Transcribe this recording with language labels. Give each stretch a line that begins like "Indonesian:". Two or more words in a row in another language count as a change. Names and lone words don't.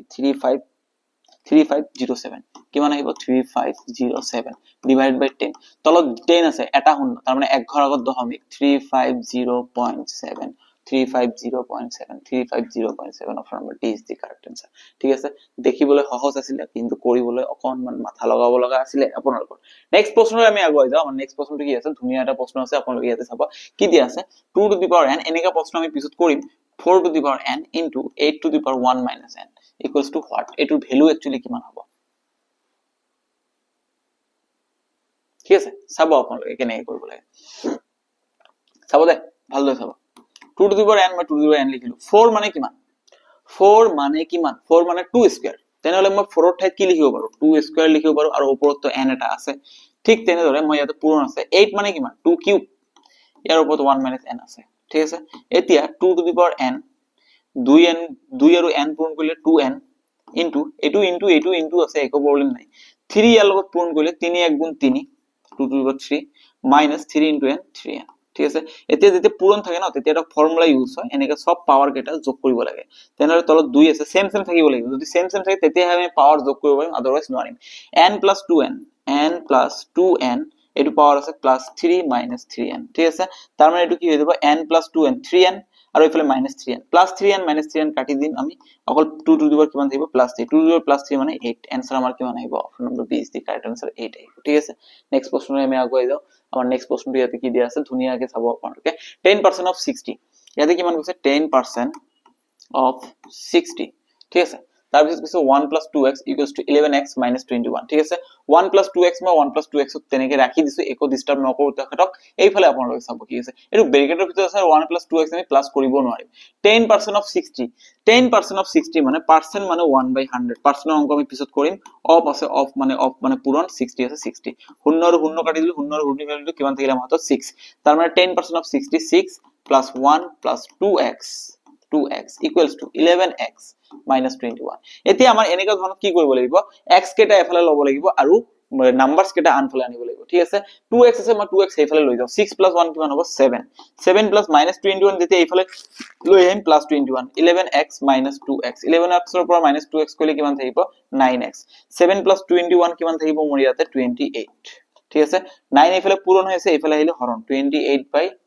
Assamese: 3507 কিমান আহিব 3507
English: divided by
Assamese: 10 তলত 10 আছে এটা শূন্য তাৰ মানে এক ঘৰ আগত দশমিক 350.7 350.7 350.7
English: option number D is the correct answer
Assamese: ঠিক আছে দেখিবলৈ সহজ আছিল কিন্তু কৰিবলৈ অকনমান মাথা লগাব লগা আছিল আপোনালোকৰ নেক্সট প্ৰশ্নলৈ আমি আগুৱাই যাওঁ আমাৰ নেক্সট প্ৰশ্নটো কি আছে ধুনীয়া এটা প্ৰশ্ন আছে আপোনালোকে ইয়াতে চাব কি দিয়া আছে 2
English: to the power n
Assamese: এনেকা প্ৰশ্ন আমি পিছত কৰিম
English: 4 to the power n into 8 to the power 1 minus n equals to what
Assamese: এটোৰ ভ্যালু एक्चुअली কিমান হ'ব ঠিক আছে চাব আপোনালোকে কেনেকৈ কৰিব লাগে চাব দে ভালদৰে চাব 2
English: to the power n
Assamese: মই 2
English: to the power n
Assamese: লিখিলো 4 মানে কিমান 4 মানে কিমান 4 মানে 2 স্কয়ার তেনেহলে মই 4 ৰ ঠাইত কি লিখিব পাৰো 2 স্কয়ার লিখিব পাৰো আৰু ওপৰত তো n এটা আছে ঠিক তেনেদৰে মই ইয়াতে পূৰণ আছে 8 মানে কিমান 2 কিউব ইয়াৰ ওপৰত 1 minus n আছে ঠিক আছে এতিয়া 2
English: to the power n
Assamese: 2n 2 আৰু n পূৰণ কৰিলে 2n into এইটো আছে একো প্ৰবলেম নাই 3 ইয়াৰ লগত পূৰণ কৰিলে 3 1 গুণ 3 2
English: to the power
Assamese: 3 minus 3 into n 3n ঠিক আছে এতিয়া যেতিয়া পূৰণ থাকে না তেতিয়া এটা
English: formula use
Assamese: হয় এনেকা সব পাৱাৰ কেটা যোগ কৰিব লাগে তেনেহলে তলত 2 আছে সেম থাকিব লাগিব যদি সেম থাকে তেতিয়া আমি পাৱাৰ যোগ কৰিব পাৰিম আদাৰৱাইজ নোৱাৰিম n plus 2n n plus 2n এটো পাৱাৰ আছে plus 3 minus 3n ঠিক আছে তাৰ মানে এটো কি হৈ যাব n plus 2n 3n আৰু ইফালে minus 3n plus 3n minus 3n কাটি দিম আমি অকল 2
English: to the power
Assamese: কিমান থাকিব plus 3 2
English: to the power plus 3
Assamese: মানে 8 आंसर আমাৰ কিমান আহিব
English: option number B is the correct answer
Assamese: 8 আহিব ঠিক আছে নেক্সট প্ৰশ্নলৈ আমি আগুৱাই যাও আমাৰ নেক্সট প্ৰশ্নটো ইয়াতে কি দিয়া আছে ধুনীয়াকৈ চাব আপোনালোকে 10% of 60 ইয়াতে কিমান কৈছে 10% of 60 ঠিক আছে তাৰ পিছত কৈছে 1 plus 2x
English: equals to 11x minus 21
Assamese: ঠিক আছে 1 plus 2x মই 1 plus 2x ক তেনেকৈ ৰাখি দিছো একো ডিস্টার্ব নকৰো তেখেতক এইফালে আপোনালোকে চাব কি আছে এটো ব্ৰেকেটৰ ভিতৰত আছে 1 plus 2x আমি প্লাস কৰিব নোৱাৰিম 10% of 60 10% of 60 মানে পার্সেন্ট মানে 1/100 পার্সেন্ট অংক আমি পিছত কৰিম অফ আছে অফ মানে পূৰণ 60 আছে 60 শূন্য আৰু শূন্য কাটি দিলে শূন্য আৰু শূন্য কাটি দিলে কিমান থাকিলে মাত্ৰ 6 তাৰ মানে 10% of 66 plus 1 plus
English: 2x equals to 11x minus 21
Assamese: এতিয়া আমাৰ এনেকা ধৰণত কি কৰিব লাগিব x কেটা এফালে লব লাগিব আৰু নাম্বাৰস কেটা আনফালে আনিব লাগিব ঠিক আছে 2x আছে মই 2x এইফালে লৈ যাও 6 plus 1 কিমান হ'ব 7
English: 7 plus minus 21
Assamese: যেতিয়া এইফালে লৈ আহিম plus 21 11x minus 2x 11x ৰ পৰা minus 2x কৰিলে কিমান থাকিব 9x 7 plus 21 কিমান থাকিব মোৰ ইয়াতে 28 ঠিক আছে 9 এইফালে পূৰণ হৈছে এইফালে আহিলে হৰণ 28 by